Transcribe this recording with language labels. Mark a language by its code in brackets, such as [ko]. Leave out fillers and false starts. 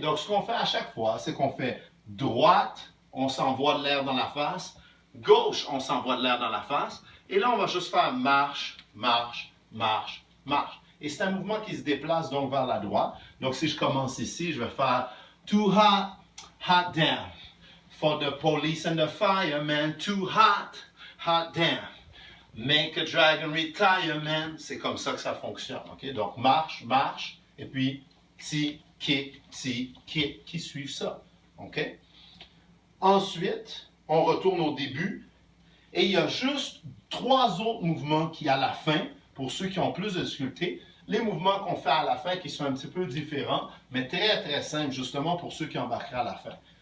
[fr] Donc, ce qu'on fait à chaque fois, c'est qu'on fait droite, on s'envoie de l'air dans la face. Gauche, on s'envoie de l'air dans la face. Et là, on va juste faire marche, marche, marche, marche. Et c'est un mouvement qui se déplace donc vers la droite. Donc, si je commence ici, je vais faire [en] too hot, hot damn. For the police and the firemen, too hot, hot damn. Make a dragon retire, man. [fr] C'est comme ça que ça fonctionne. Okay? Donc, marche, marche. Et puis, petit kick, qui suivent ça. Okay? Ensuite, on retourne au début. Et il y a juste 3 autres mouvements qui, à la fin, pour ceux qui ont plus de difficultés, les mouvements qu'on fait à la fin qui sont un petit peu différents, mais très, très simples, justement, pour ceux qui embarqueraient à la fin.